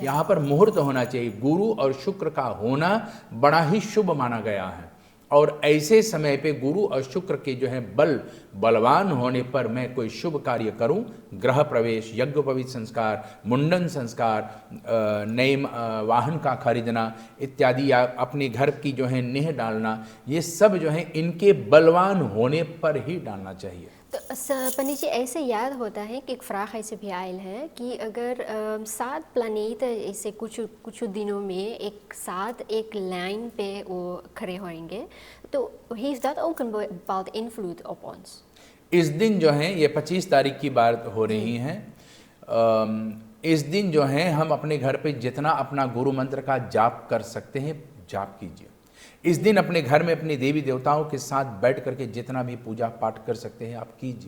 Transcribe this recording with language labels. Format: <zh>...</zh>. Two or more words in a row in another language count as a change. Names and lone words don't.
<hi>यहाँ पर मुहूर्त होना चाहिए। गुरु और शुक्र का होना बड़ा ही शुभ माना गया है और ऐसे समय पे गुरु और शुक्र के जो है बलवान होने पर मैं कोई शुभ कार्य करूं, ग्रह प्रवेश, यज्ञोपवीत संस्कार, मुंडन संस्कार, नए वाहन का खरीदना इत्यादि, या अपने घर की जो है नींव डालना, ये सब जो है इनके बलवान होने पर ही डालना चाहिए। तो पंडित जी ऐसे याद होता है कि एक फ्राख ऐसे भी आयल है कि अगर 7 प्लानेट ऐसे कुछ दिनों में एक साथ एक लाइन पे वो खड़े होंगे, तो</hi> <nl>heeft dat ook een bepaald invloed op ons?</nl> <hi>इस दिन जो है ये 25 तारीख की बात हो रही है। इस दिन जो है हम अपने घर पे जितना अपना गुरु मंत्र का जाप कर सकते हैं जाप कीजिए। इस दिन अपने घर में अपने देवी देवताओं के साथ बैठ करके जितना भी पूजा पाठ कर सकते हैं आप कीजिए।</hi>